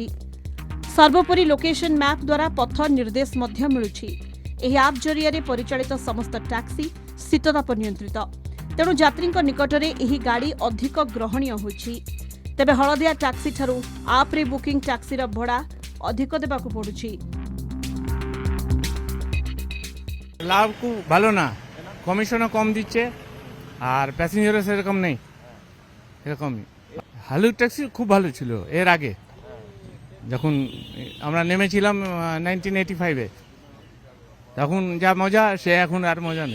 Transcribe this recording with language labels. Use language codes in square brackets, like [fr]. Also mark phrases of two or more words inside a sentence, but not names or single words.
[or] ସର୍ବୋପରି [en] location map [or] ଦ୍ୱାରା ପଥ ନିର୍ଦ୍ଦେଶ ମଧ୍ୟ ମିଳୁଛି। ଏହି ଆପ୍ ଜରିଆରେ ପରିଚାଳିତ ସମସ୍ତ ଟ୍ୟାକ୍ସି ଶୀତତାପ ନିୟନ୍ତ୍ରିତ। ତେଣୁ ଯାତ୍ରୀଙ୍କ ନିକଟରେ ଏହି ଗାଡ଼ି ଅଧିକ ଗ୍ରହଣୀୟ ହୋଇଛି। ତେବେ ହଳଦିଆ ଟ୍ୟାକ୍ସି ଠାରୁ ଆପ୍ରେ ବୁକିଂ ଟ୍ୟାକ୍ସିର ଭଡ଼ା ଅଧିକ ଦେବାକୁ ପଡୁଛି। [bn] লাভ খুব ভালো না, কমিশনও কম দিচ্ছে আর প্যাসেঞ্জারও সেরকম নেই, এরকমই। হালুর ট্যাক্সি খুব ভালো ছিল এর আগে, যখন আমরা নেমেছিলাম 1985-এ, তখন যা মজা সে এখন আর মজা নেই।